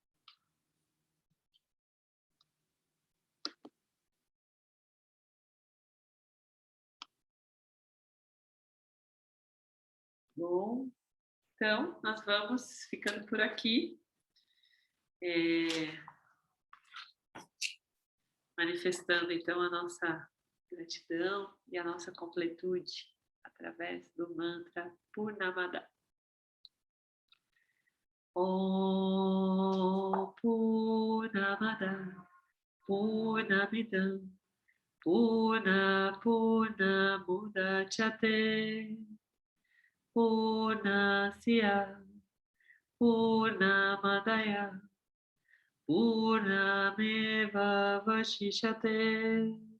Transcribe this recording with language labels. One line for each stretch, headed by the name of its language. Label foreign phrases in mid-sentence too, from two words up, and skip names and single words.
Portuguese: Bom, então nós vamos ficando por aqui, manifestando então a nossa gratidão e a nossa completude através do mantra Purnamada.
Sanskrit: Om Purnamada Purnamidam Purnamudachyate Purnasya Purnamadaya Purnameva Vashishate.